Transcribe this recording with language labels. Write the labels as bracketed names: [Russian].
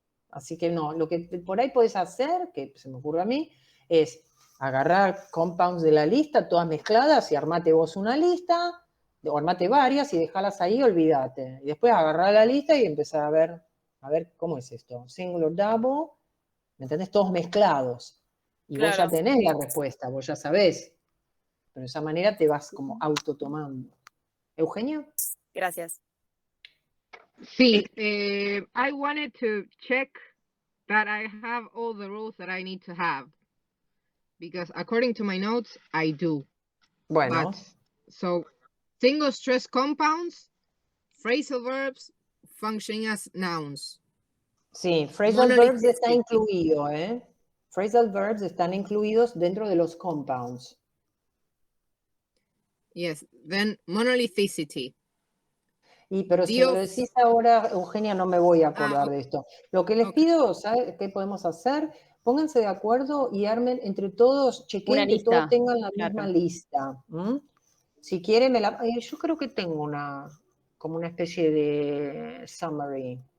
[Spanish] Así que no, lo que por ahí puedes hacer, que se me ocurre a mí, es agarrar compounds de la lista, todas mezcladas, y armate vos una lista, o armate varias y dejarlas ahí, olvídate. Y después agarrar la lista y empezar a ver cómo es esto. [English] Single double, [Spanish] ¿me entendés? Todos mezclados. Y vos ya Claro. tenés la respuesta, vos ya sabés. Pero de esa manera te vas como autotomando. ¿Eugenia? Gracias. [English] Sí, I wanted to check that I have all the rules that I need to have. Because according to my notes, I do. [Spanish] Bueno. [English] But, so, single stress compounds, phrasal verbs, functioning as nouns. [Spanish] Sí, phrasal [English] Monolith [Spanish] verbs está [English] speaking. [Spanish] incluido, ¿eh? Phrasal verbs están incluidos dentro de los compounds. [English] Yes, then monolithicity. [Spanish] Pero si me lo decís ahora, Eugenia, no me voy a acordar de esto. Lo que les pido, ¿sabes qué podemos hacer? Pónganse de acuerdo y armen entre todos, chequen que todos tengan la misma lista. Si quieren, yo creo que tengo como una especie de summary.